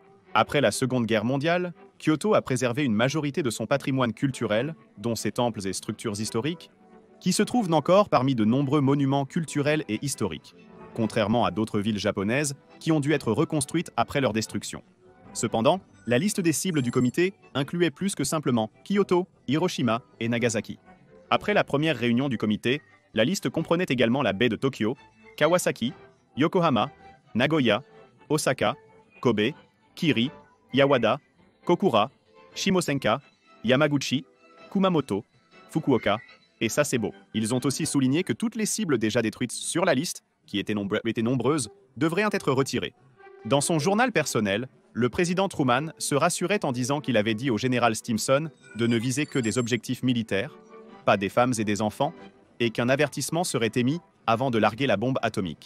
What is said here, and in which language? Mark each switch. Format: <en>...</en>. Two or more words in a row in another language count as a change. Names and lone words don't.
<fr>Après la Seconde Guerre mondiale, Kyoto a préservé une majorité de son patrimoine culturel, dont ses temples et structures historiques, qui se trouvent encore parmi de nombreux monuments culturels et historiques, contrairement à d'autres villes japonaises qui ont dû être reconstruites après leur destruction. Cependant, la liste des cibles du comité incluait plus que simplement Kyoto, Hiroshima et Nagasaki. Après la première réunion du comité, la liste comprenait également la baie de Tokyo, Kawasaki, Yokohama, Nagoya, Osaka, Kobe, Kiri, Yawada, Kokura, Shimosenka, Yamaguchi, Kumamoto, Fukuoka et Sasebo. Ils ont aussi souligné que toutes les cibles déjà détruites sur la liste, qui étaient nombreuses, devraient être retirées. Dans son journal personnel, le président Truman se rassurait en disant qu'il avait dit au général Stimson de ne viser que des objectifs militaires, pas des femmes et des enfants, et qu'un avertissement serait émis avant de larguer la bombe atomique.</fr>